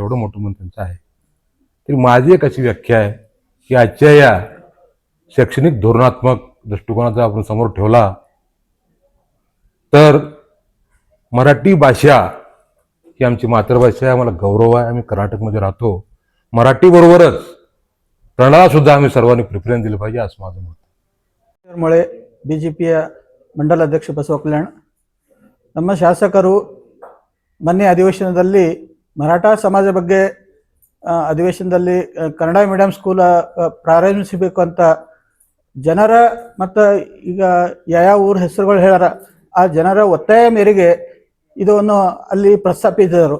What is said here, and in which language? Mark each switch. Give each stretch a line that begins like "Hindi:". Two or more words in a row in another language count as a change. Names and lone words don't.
Marathi: एवढं मोठं मन त्यांचं आहे. तरी माझी एक अशी व्याख्या आहे की आजच्या या शैक्षणिक धोरणात्मक दृष्टिकोनाचा आपण समोर ठेवला तर मराठी भाषा ही आमची मातृभाषा आहे, आम्हाला गौरव आहे. आम्ही कर्नाटकमध्ये राहतो. मराठीबरोबरच कन्नडाला सुद्धा आम्ही सर्वांनी प्रिफरन्स दिलं पाहिजे असं माझं मत.
Kannada: ಮೊಳೆ ಬಿಜೆಪಿಯ ಮಂಡಲ ಅಧ್ಯಕ್ಷ ಬಸವ ಕಲ್ಯಾಣ. ನಮ್ಮ ಶಾಸಕರು ಮೊನ್ನೆ ಅಧಿವೇಶನದಲ್ಲಿ ಮರಾಠಾ ಸಮಾಜ ಬಗ್ಗೆ ಅಧಿವೇಶನದಲ್ಲಿ ಕನ್ನಡ
English: medium school
Kannada: ಪ್ರಾರಂಭಿಸಬೇಕು ಅಂತ ಜನರ ಮತ್ತು ಈಗ ಯಾವ ಊರ ಹೆಸರುಗಳು ಹೇಳ್ಯಾರ ಆ ಜನರ ಒತ್ತಾಯ ಮೇರೆಗೆ ಇದನ್ನು ಅಲ್ಲಿ ಪ್ರಸ್ತಾಪಿಸಿದರು.